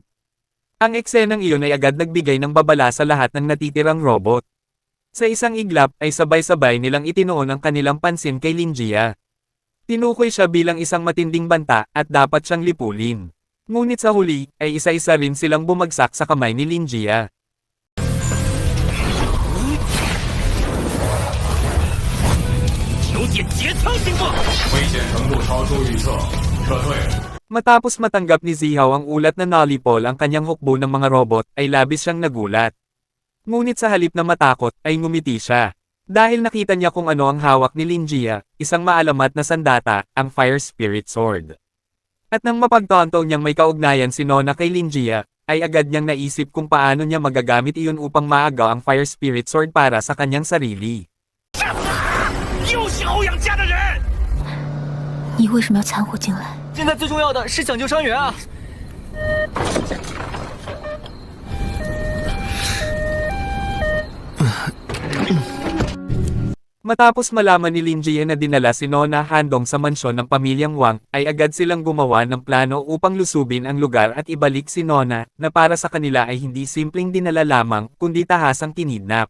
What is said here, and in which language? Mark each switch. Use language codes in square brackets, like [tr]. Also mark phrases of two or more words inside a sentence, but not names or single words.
[tl] Ang eksenang iyon ay agad nagbigay ng babala sa lahat ng natitirang robot. Sa isang iglap ay sabay-sabay nilang itinuon ang kanilang pansin kay Lin Jia. Tinukoy siya bilang isang matinding banta at dapat siyang lipulin. Ngunit sa huli, ay isa-isa rin silang bumagsak sa kamay ni Lin Jia. [zh] 有点节操行不？危险程度超出预测，撤退。 [tl] Matapos matanggap ni Zihaw ang ulat na Nolipol ang kanyang hukbo ng mga robot, ay labis siyang nagulat. Ngunit sa halip na matakot, ay ngumiti siya. Dahil nakita niya kung ano ang hawak ni Lin Jia, isang maalamat na sandata, ang Fire Spirit Sword. At nang mapagtanto niyang may kaugnayan si Nona kay Lin Jia, ay agad niyang naisip kung paano niya magagamit iyon upang maagaw ang Fire Spirit Sword para sa kanyang sarili. [zh] 又是欧阳家的人！你为什么要掺和进来？现在最重要的是抢救伤员啊！ [tl] Matapos malaman ni Lin Jia na dinala si Nona Handong sa mansyon ng pamilyang Wang, ay agad silang gumawa ng plano upang lusubin ang lugar at ibalik si Nona, na para sa kanila ay hindi simpleng dinala lamang, kundi tahasang kinidnap.